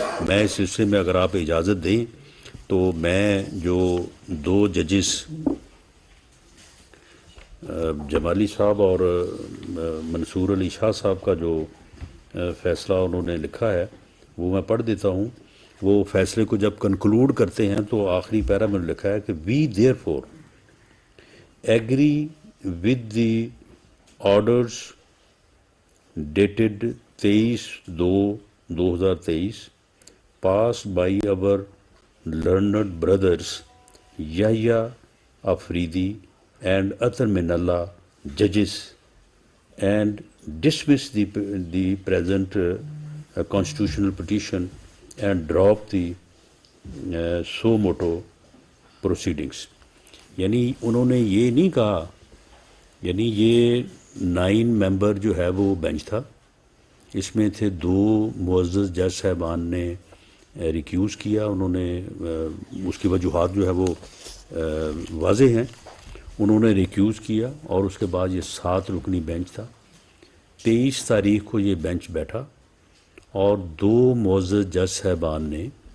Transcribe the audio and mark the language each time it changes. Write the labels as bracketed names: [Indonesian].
[Urdu] میں اس سلسلے میں اگر آپ اجازت دیں تو میں جو 2 ججز جمالی صاحب اور منصور علی شاہ صاحب کا جو فیصلہ انہوں نے لکھا ہے وہ میں پڑھ دیتا ہوں. وہ فیصلے کو جب کنکلوڈ کرتے ہیں تو آخری پیرا میں لکھا ہے کہ [English] We therefore agree with the orders dated 23/2/2023 passed by our learned brothers Yahya Afridi and Atar Minallah judges and dismiss the present constitutional petition and drop the suo motu proceedings. [Urdu] یعنی انہوں نے یہ نہیں کہا، یعنی یہ 9 ممبر جو ہے وہ بینچ تھا، اس میں تھے 2 معزز جج صاحبان نے ریکیوز کیا، انہوں نے اس کی وجوہات جو ہے وہ واضح ہیں، انہوں نے ریکیوز کیا اور اس کے بعد یہ 7 رکنی بینچ تھا۔ 23 تاریخ کو یہ بینچ بیٹھا اور 2 معزز جج صاحبان نے